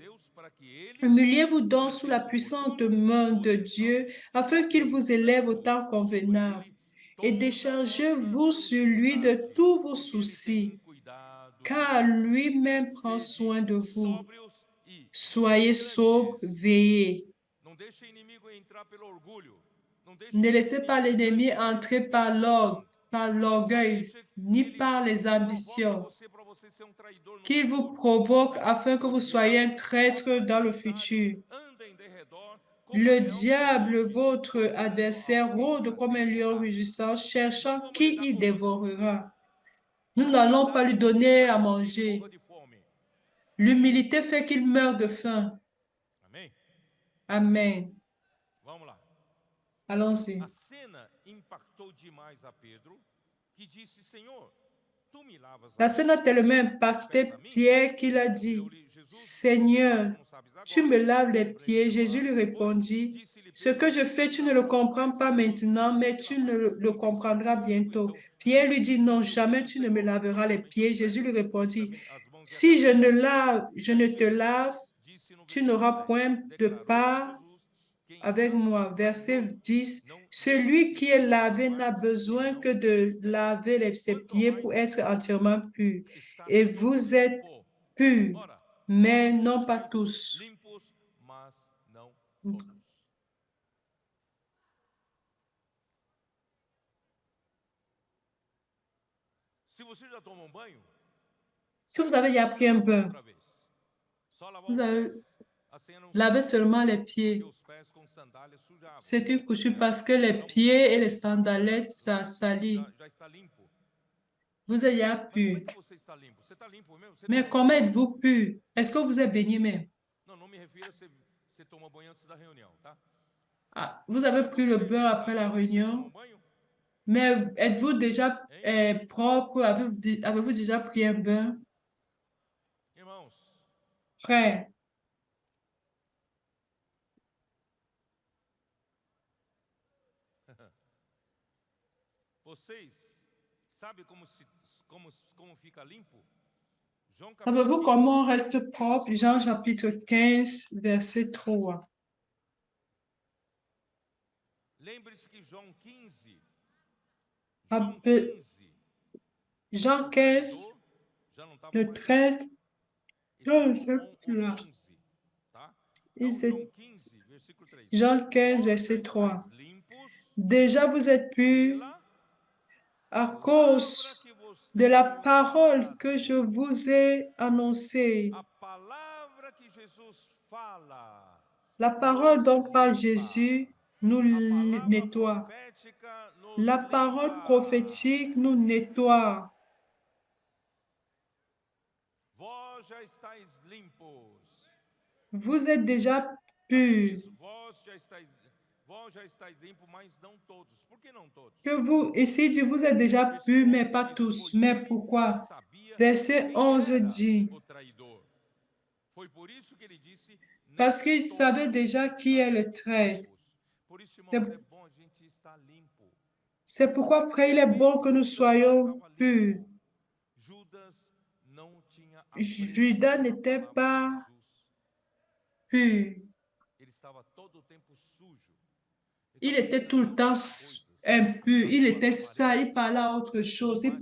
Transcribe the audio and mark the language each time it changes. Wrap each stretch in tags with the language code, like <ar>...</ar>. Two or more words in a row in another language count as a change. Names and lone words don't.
<fr>Humiliez-vous donc sous la puissante main de Dieu afin qu'il vous élève au temps convenable et déchargez-vous sur lui de tous vos soucis. car lui-même prend soin de vous.</fr> <pt>sóbrios e</pt> <fr>Soyez sobres, veillez.</fr> <pt>não deixe o inimigo entrar pelo orgulho. Não deixe</pt> <fr>Ne</fr> <pt>o</pt> <fr>laissez pas</fr> <pt>inimigo entrar</pt> <fr>l'ennemi</fr> <pt>em você</pt> <fr>entrer</fr> <pt>pela ambição.</pt> <fr>par</fr> <pt>Não</pt> <fr>l'orgueil,</fr> <pt>deixe</pt> <fr>ni</fr> <pt>que ele</pt> <fr>par les</fr> <pt>provoque</pt> <fr>ambitions,</fr> <pt>você para você ser um traidor no</pt> <fr>qu'il vous</fr> <pt>futuro.</pt> <fr>provoque afin que</fr> <pt>O</pt> <fr>vous soyez un</fr> <pt>diabo,</pt> <fr>traître</fr> <pt>como</pt> <fr>dans le</fr> <pt>adversário,</pt> <fr>futur.</fr> <pt>anda em derredor como</pt> <fr>Le</fr> <pt>leão</pt> <fr>diable,</fr> <pt>ruge,</pt> <fr>votre</fr> <pt>procurando</pt> <fr>adversaire,</fr> <pt>alguém</pt> <fr>rôde</fr> <pt>para</pt> <fr>comme un lion</fr> <pt>devorar.</pt> <fr>rugissant,</fr> <pt>Não</pt> <fr>cherchant</fr> <pt>vamos lhe</pt> <fr>qui</fr> <pt>dar</pt> <fr>il</fr> <pt>comida.</pt> <fr>dévorera. Nous</fr> <pt>A</pt> <fr>n'allons pas lui</fr> <pt>humildade</pt> <fr>donner à</fr> <pt>faz com que ele</pt> <fr>manger.</fr> <pt>morra de fome.</pt> <fr>L'humilité fait qu'il meurt de faim.</fr> <pt>Amém?</pt> <fr>Amen.</fr> <pt>Vamos lá.</pt> <fr>Allons-y.</fr> <pt>A cena impactou demais a Pedro, que disse: Senhor, tu me lavas</pt> <fr>La scène a tellement impacté Pierre qu'il a dit,</fr> <pt>Respondeu-lhe Jesus:</pt> <fr>Seigneur,</fr> <pt>Acaso não sabes</pt> <fr>tu</fr> <pt>agora,</pt> <fr>me laves les pieds. Jésus</fr> <pt>compreendê-lo-á</pt> <fr>lui</fr> <pt>depois?</pt> <fr>répondit,</fr> <pt>Disse-lhe</pt> <fr>ce que</fr> <pt>Pedro:</pt> <fr>je fais, tu ne le</fr> <pt>Senhor, tu</pt> <fr>comprends</fr> <pt>sabes</pt> <fr>pas</fr> <pt>que eu te</pt> <fr>maintenant,</fr> <pt>tenho</pt> <fr>mais</fr> <pt>de</pt> <fr>tu</fr> <pt>lavar</pt> <fr>le</fr> <pt>e tens</pt> <fr>comprendras</fr> <pt>feito comigo.</pt> <fr>bientôt.</fr> <pt>Então,</pt> <fr>Pierre lui dit, non,</fr> <pt>pediu</pt> <fr>jamais</fr> <pt>Pedro:</pt> <fr>tu ne me</fr> <pt>Senhor,</pt> <fr>laveras les</fr> <pt>lava-me então</pt> <fr>pieds.</fr> <pt>os</pt> <fr>Jésus lui</fr> <pt>pés, depois</pt> <fr>répondit,</fr> <pt>também as mãos e a</pt> <fr>si je</fr> <pt>cabeça.</pt> <fr>ne lave, je</fr> <pt>Daí</pt> <fr>ne te</fr> <pt>Jesus</pt> <fr>lave,</fr> <pt>disse no</pt> <fr>tu</fr> <pt>versículo</pt> <fr>n'auras</fr> <pt>10:</pt> <fr>point de</fr> <pt>Declarou-lhe</pt> <fr>part</fr> <pt>Jesus: Quem</pt> <fr>avec</fr> <pt>já se</pt> <fr>moi. Verset</fr> <pt>banhou</pt> <fr>10,</fr> <pt>não</pt> <fr>celui qui est</fr> <pt>necessita</pt> <fr>lavé</fr> <pt>lavar</pt> <fr>n'a besoin que</fr> <pt>senão</pt> <fr>de</fr> <pt>os pés.</pt> <fr>laver ses</fr> <pt>Quanto</pt> <fr>pieds</fr> <pt>mais</pt> <fr>pour être entièrement pur.</fr> <pt>está</pt> <fr>Et</fr> <pt>todo</pt> <fr>vous êtes</fr> <pt>limpo.</pt> <fr>purs,</fr> <pt>Ora,</pt> <fr>mais</fr> <pt>todos</pt> <fr>non pas</fr> <pt>estáis</pt> <fr>tous.</fr> <pt>limpos, mas não todos. Se você já tomou um banho,</pt> <fr>Si vous avez déjà</fr> <pt>não</pt> <fr>pris</fr> <pt>precisa</pt> <fr>un</fr> <pt>lavar</pt> <fr>bain,</fr> <pt>outra vez. Só lavar</pt> <fr>vous</fr> <pt>os</pt> <fr>avez</fr> <pt>pés. Assim não</pt> <fr>lavé</fr> <pt>suja,</pt> <fr>seulement les</fr> <pt>porque</pt> <fr>pieds.</fr> <pt>os pés com sandália suja a água.</pt> <fr>C'est une coutume parce que les</fr> <pt>Então,</pt> <fr>pieds et les</fr> <pt>você</pt> <fr>sandalettes, ça salit.</fr> <pt>já está limpo.</pt> <fr>Vous êtes déjà</fr> <pt>Mas como é</pt> <fr>pur.</fr> <pt>que você está limpo? Você está limpo mesmo? Você</pt> <fr>Mais</fr> <pt>tomou</pt> <fr>comment</fr> <pt>banho?</pt> <fr>êtes-vous pur? Est-ce que vous êtes baigné même?</fr> <pt>Não, não me refiro a você tomou banho antes da reunião, tá?</pt> <fr>Ah, vous avez pris le</fr> <pt>Você</pt> <fr>bain</fr> <pt>já está</pt> <fr>après la</fr> <pt>limpo? Você tomou</pt> <fr>réunion,</fr> <pt>banho?</pt> <fr>mais êtes-vous déjà</fr> <pt>Hein?</pt> <fr>propre? Avez-vous déjà pris un bain?</fr> <pt>Irmãos,</pt> <fr>Frère,</fr> <pt>vocês sabem como fica limpo? João capítulo</pt> <fr>savez-vous</fr> <pt>15,</pt> <fr>comment on reste propre?</fr> <pt>versículo</pt> <fr>Jean</fr> <pt>3.</pt> <fr>chapitre 15, verset 3.</fr> <pt>Lembre-se que João 15,</pt> <fr>Rappel- Jean</fr> <pt>o</pt> <fr>15,</fr> <pt>traidor já não estava</pt> <fr>le</fr> <pt>mais ali,</pt> <fr>13.</fr> <pt>estava</pt> <fr>Non, c'est</fr> <pt>com</pt> <fr>plus</fr> <pt>os</pt> <fr>là.</fr> <pt>11, tá?</pt> <fr>Et</fr> <pt>Então,</pt> <fr>c'est</fr> <pt>João 15, versículo 3.</pt> <fr>Jean 15,</fr> <pt>Vós já</pt> <fr>verset</fr> <pt>estáis</pt> <fr>3.</fr> <pt>limpos</pt> <fr>Déjà vous êtes purs</fr> <pt>pela</pt> <fr>à</fr> <pt>palavra</pt> <fr>cause</fr> <pt>que vos</pt> <fr>de la</fr> <pt>tenho</pt> <fr>parole</fr> <pt>falado.</pt> <fr>que je vous ai annoncée.</fr> <pt>A palavra que Jesus fala</pt> <fr>La parole</fr> <pt>nos</pt> <fr>dont parle</fr> <pt>limpa.</pt> <fr>Jésus nous</fr> <pt>A palavra</pt> <fr>nettoie.</fr> <pt>profética nos</pt> <fr>La parole</fr> <pt>limpa.</pt> <fr>prophétique nous nettoie.</fr> <pt>Vós já estáis limpos.</pt> <fr>Vous êtes déjà</fr> <pt>Aqui</pt> <fr>purs.</fr> <pt>diz, vós já estáis limpos, mas não todos. Por que não todos?</pt> <fr>Que vous, ici dit, vous êtes déjà purs,</fr> <pt>Versículo</pt> <fr>mais</fr> <pt>11</pt> <fr>pas</fr> <pt>diz,</pt> <fr>tous.</fr> <pt>pois</pt> <fr>Mais</fr> <pt>ele</pt> <fr>pourquoi?</fr> <pt>sabia</pt> <fr>Verset</fr> <pt>quem</pt> <fr>11</fr> <pt>era</pt> <fr>dit,</fr> <pt>o traidor. Foi por isso que ele disse, nem</pt> <fr>parce qu'il savait</fr> <pt>todos</pt> <fr>déjà qui est</fr> <pt>estáis</pt> <fr>le traître.</fr> <pt>limpos. Por isso,</pt> <fr>C'est</fr> <pt>irmãos, é bom a gente estar limpo.</pt> <fr>c'est pourquoi, frère, il est</fr> <pt>Porque</pt> <fr>bon que nous</fr> <pt>Judas</pt> <fr>soyons</fr> <pt>estava</pt> <fr>purs.</fr> <pt>limpo. Judas não tinha apreço</pt> <fr>Judas</fr> <pt>pela</pt> <fr>n'était</fr> <pt>palavra de</pt> <fr>pas</fr> <pt>Jesus.</pt> <fr>pur.</fr> <pt>Ele estava todo o tempo sujo.</pt> <fr>Il</fr> <pt>Ele estava</pt> <fr>était tout</fr> <pt>pensando em</pt> <fr>le temps</fr> <pt>outras coisas.</pt> <fr>impur.</fr> <pt>A</pt> <fr>Il</fr> <pt>sua</pt> <fr>était sale. Il</fr> <pt>avareza,</pt> <fr>parlait à autre chose. Il</fr>